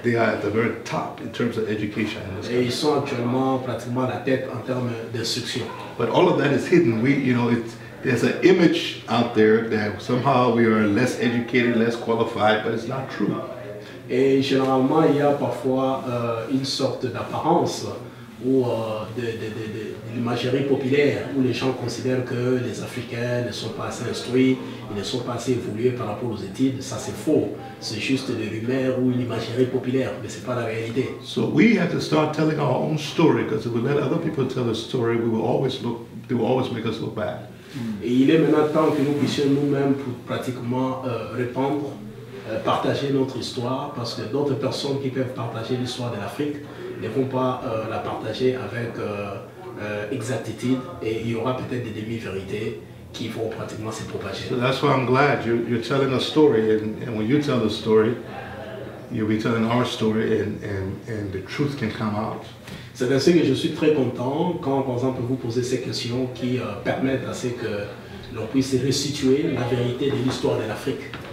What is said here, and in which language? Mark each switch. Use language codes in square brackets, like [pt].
[en] They are at the very top in terms of education. [fr] Et ils sont actuellement pratiquement à la tête en termes d'instruction. [en] But all of that is hidden. There's an image out there that somehow we are less educated, less qualified, but it's not true. [fr] Et généralement, il y a parfois une sorte d'apparence ou de l'imagerie populaire où les gens considèrent que les Africains ne sont pas assez instruits, ils ne sont pas assez évolués par rapport aux études. Ça, c'est faux. C'est juste des rumeurs ou une imagerie populaire, mais ce n'est pas la réalité. [en] So we have to start telling our own story, because if we let other people tell the story, they will always make us look bad. [fr] Et il est maintenant temps que nous puissions nous-mêmes pratiquement répandre, partager notre histoire, parce que d'autres personnes qui peuvent partager l'histoire de l'Afrique ne vont pas la partager avec exactitude, et il y aura peut-être des demi-vérités qui vont pratiquement se propager. [en] So that's why I'm glad you're telling a story, and when you tell the story, you'll be telling our story, and the truth can come out. [fr] C'est ainsi que je suis très content quand, par exemple, vous posez ces questions qui permettent à ce que l'on puisse restituer la vérité de l'histoire de l'Afrique.